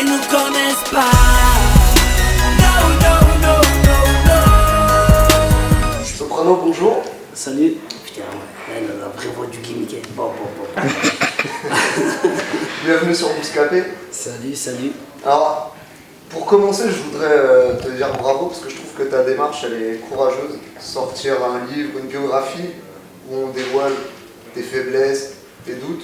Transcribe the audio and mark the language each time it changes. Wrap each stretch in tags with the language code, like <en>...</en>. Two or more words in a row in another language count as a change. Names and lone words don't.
<fr>connaissent pas. No, no, no, no, no. Soprano, bonjour. Salut. Putain, la vraie voix du gimmick. Bon. Bienvenue sur Bouscapé. Salut. Alors, pour commencer, je voudrais te dire bravo parce que je trouve que ta démarche elle est courageuse. Sortir un livre, une biographie où on dévoile tes faiblesses, tes doutes.</fr>